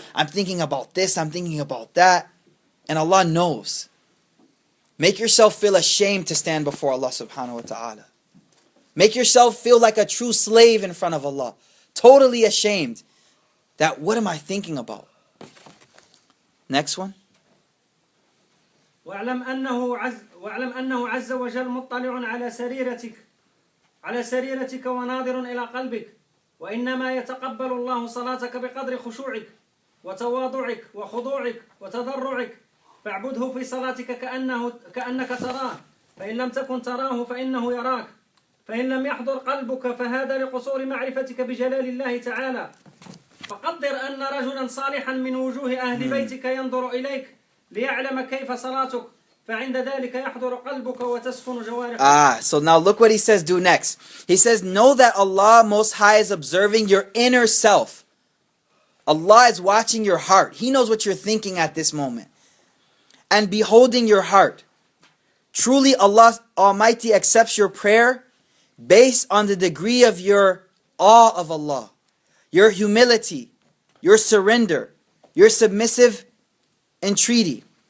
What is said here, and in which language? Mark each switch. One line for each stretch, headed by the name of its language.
English: I'm thinking about this, I'm thinking about that. And Allah knows. Make yourself feel ashamed to stand before Allah subhanahu wa ta'ala. Make yourself feel like a true slave in front of Allah. Totally ashamed. That what am I thinking about? Next one.
Arabic: واعلم أنه عز وجل مطلع على سريرتك وناظر إلى قلبك وإنما يتقبل الله صلاتك بقدر خشوعك وتواضعك وخضوعك وتضرعك فاعبده في صلاتك كأنك تراه فإن لم تكن تراه فإنه يراك فإن لم يحضر قلبك فهذا لقصور معرفتك بجلال الله تعالى فقدر أن رجلا صالحا من وجوه أهل بيتك ينظر إليك ليعلم كيف صلاتك فعند ذلك يحضر قلبك وتسكن جوارحك.
English: So now look what he says do next. He says, know that Allah Most High is observing your inner self. Allah is watching your heart. He knows what you're thinking at this moment. And beholding your heart. Truly Allah Almighty accepts your prayer based on the degree of your awe of Allah, your humility, your surrender, your submissive entreaty.